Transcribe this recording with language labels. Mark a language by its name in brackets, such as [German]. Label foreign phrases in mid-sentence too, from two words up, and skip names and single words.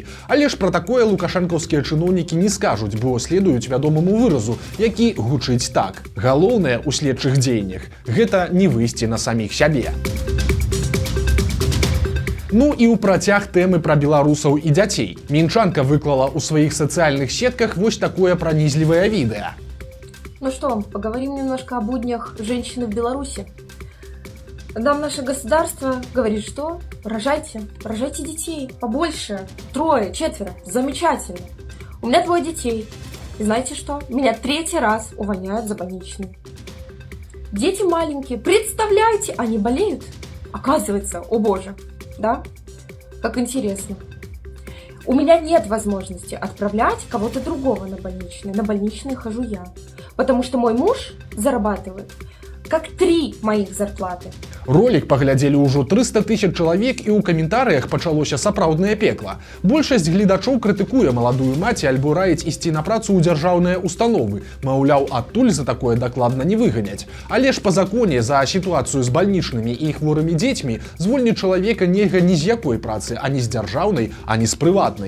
[Belarusian] Але ж пра такое лукашэнкаўскія чыноўнікі не скажуць, бо следуюць вядомаму выразу, які гучыць так: галоўнае ў следчых дзеяннях – гэта не выйсці на саміх сябе. Ну і ў працяг тэмы пра беларусаў і дзяцей. Мінчанка выклала ў сваіх сацыяльных сетках вось такое пранізлівае відэа. [Russian] Ну что, поговорим немножко о буднях женщины в Беларуси. Нам наше государство говорит, что рожайте детей, побольше, 3, 4, замечательно. У меня 2 детей, и знаете что? Меня 3-й раз увольняют за больничный. Дети маленькие, представляете, они болеют. Оказывается, о боже, да? Как интересно. У меня нет возможности отправлять кого-то другого на больничный. На больничный хожу я. Потому что мой муж зарабатывает как 3 моих зарплаты. [Belarusian] Ролик паглядзелі ўжо 300 000 чалавек, і ў каментарыях пачалося сапраўднае пекла. Большасць гледачоў крытыкуе маладую маці альбо раіць ісці на працу ў дзяржаўныя установы. Маўляў, адтуль за такое дакладна не выганяць. Але ж па законе за сітуацыю з бальнічнымі і хворымі дзецьмі звольніць чалавека нельга ні з якой працы, ані з дзяржаўнай, ані з прыватнай.